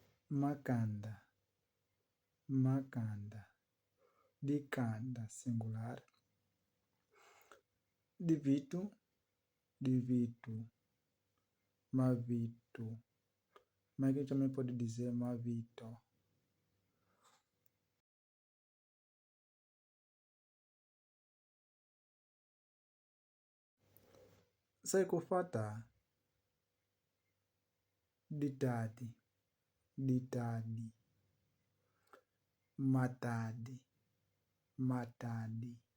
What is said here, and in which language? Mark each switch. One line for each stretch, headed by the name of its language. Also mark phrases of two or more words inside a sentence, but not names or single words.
Kimbundu: Makanda, makanda, dikanda, singular. Divitu, divitu, mavitu.
Portuguese: Mas a gente também pode dizer mavito.
Kimbundu: Saikofata, ditadi, ditadi, matadi, matadi,